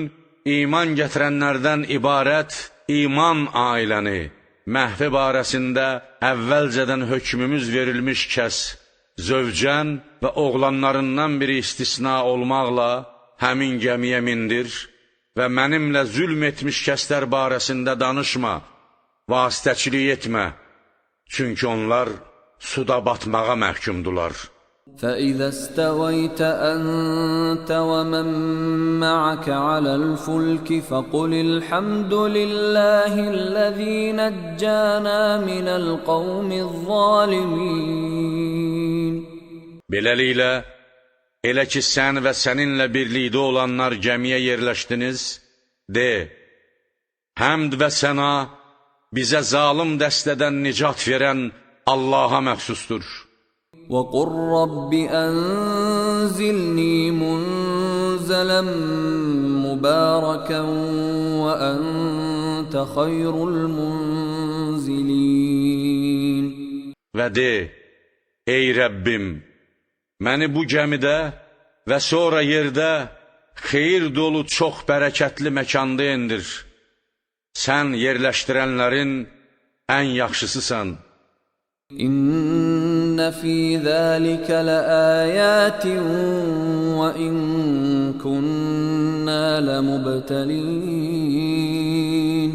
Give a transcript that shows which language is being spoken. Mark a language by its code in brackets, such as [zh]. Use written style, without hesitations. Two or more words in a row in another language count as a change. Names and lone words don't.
[az] iman gətirənlərdən ibarət iman ailəni, məhvi barəsində əvvəlcədən hökmümüz verilmiş kəs, zövcən və oğlanlarından biri istisna olmaqla həmin gəmiyə mindir və mənimlə zülm etmiş kəslər barəsində danışma, vasitəçilik etmə, çünki onlar suda batmağa məhkumdular. [ar] فإذا استويت أنت ومن معك على الفلك فقل الحمد لله الذي نجانا من القوم الظالمين. [az] Beləliklə, elə ki sən və səninlə birlikdə olanlar gəmiyə yerləşdiniz, de, Həmd və səna bizə zalım dəstədən nicat verən Allaha məxsusdur. [ar] وَقُلْ رَبِّ أَنْزِلْنِي مُنْزَلًا مُبَارَكًا وَأَنْتَ خَيْرُ الْمُنْزِلِينَ [az] Və de, ey Rəbbim, məni bu gəmidə və sonra yerdə xeyir dolu çox bərəkətli məkanda endir. Sən yerləşdirənlərin ən yaxşısısan. [ar] إن في ذلك لآيات وإن كنا لمبتلين.